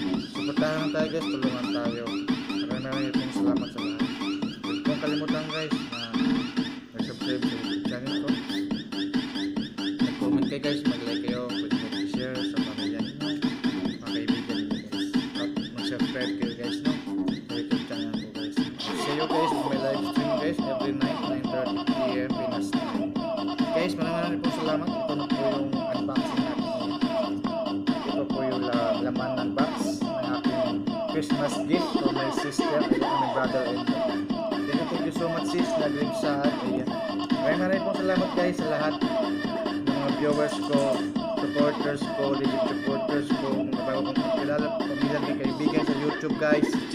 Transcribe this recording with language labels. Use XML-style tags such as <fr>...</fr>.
<tl>Supportahan lang tayo guys, tulungan tayo. Maraming pong salamat sa lahat. Huwag kong kalimutan guys na nag-subscribe sa YouTube channel ko. Mag-comment kayo guys, mag-like kayo, pwede mo i-share sa pamilya niyo, mga kaibigan niyo guys. At mag-subscribe kayo guys, no? Sa YouTube channel ko guys.</tl> <en>See you guys on my live stream guys, every night, 9:30 PM Pinas time.</en> <tl>Guys, maraming po salamat. Ito na po yung unboxing natin. Ito po yung laman ng box ng aking</tl> <en>Christmas gift for my sister and my brother-in-law. Thank you so much sis,</en> <tl>nag-link sa akin. Maraming po salamat guys sa lahat ng mga viewers ko, supporters ko, legit supporters ko, mga bago kong kilala, pamilya ng kaibigan sa YouTube guys.</tl>